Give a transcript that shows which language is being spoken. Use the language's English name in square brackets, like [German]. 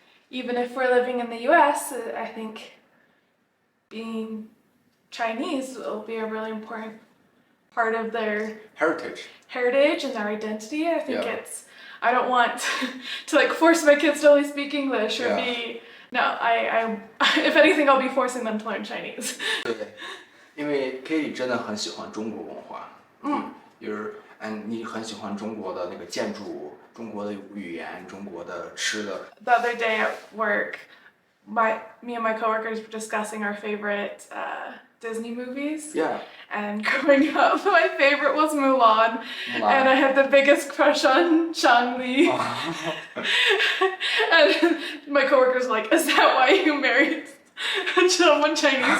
[English] even if we're living in the US, I think being Chinese will be a really important part of their heritage and their identity. I think Yeah. I don't want to like force my kids to only speak English or Yeah. I if anything, I'll be forcing them to learn Chinese. [Chinese] 对，因为 Katie 真的很喜欢中国文化，你很喜欢中国的那个建筑、中国的语言、中国的吃的。 [English] The other day at work, me and my coworkers were discussing our favorite Disney movies. Yeah. And growing up, my favorite was Mulan. And I had the biggest crush on Shang-Li. And my coworkers were like, is that why you married someone Chinese?